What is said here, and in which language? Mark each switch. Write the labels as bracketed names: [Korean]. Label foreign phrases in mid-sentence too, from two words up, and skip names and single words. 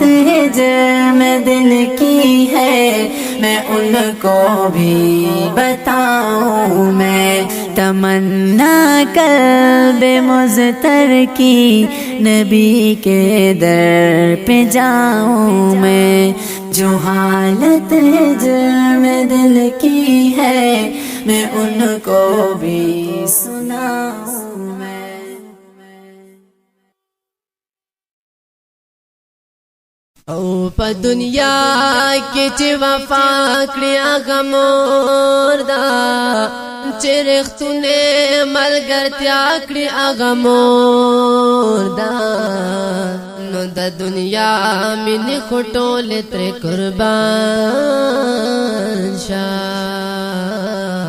[Urdu] ہجر میں دل کی ہے میں ان کو بھی بتاؤں میں، تمنا قلب مضطر کی نبی کے در پہ جاؤں میں، جو حالت ہجر میں دل کی ہے میں ان کو بھی سناؤں میں۔ [Pashto] او په دنیا کې چې وفا کړی هغه مور ده، چې رښتونه ملګرتیا کړی هغه مور ده، نو د دنیا مینې خو ټولې ترې قربان شه.